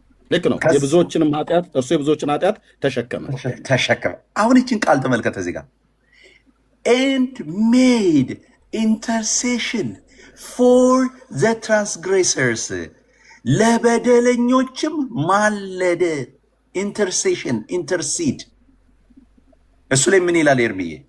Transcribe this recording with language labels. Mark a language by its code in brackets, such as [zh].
[am] ልክ ነው። የብዙዎችንም ኃጢአት እርሱ የብዙዎችን ኃጢአት ተሸከመ። አሁን ይችን ቃል ተመልከተ እዚህ ጋር [en] and made intercession for the transgressors. [am] ለበደለኞችም ማለደ። ኢንተርሴሽን ኢንተርሲድ። እሱ ላይ ምን ይላል ኤርሚዬ?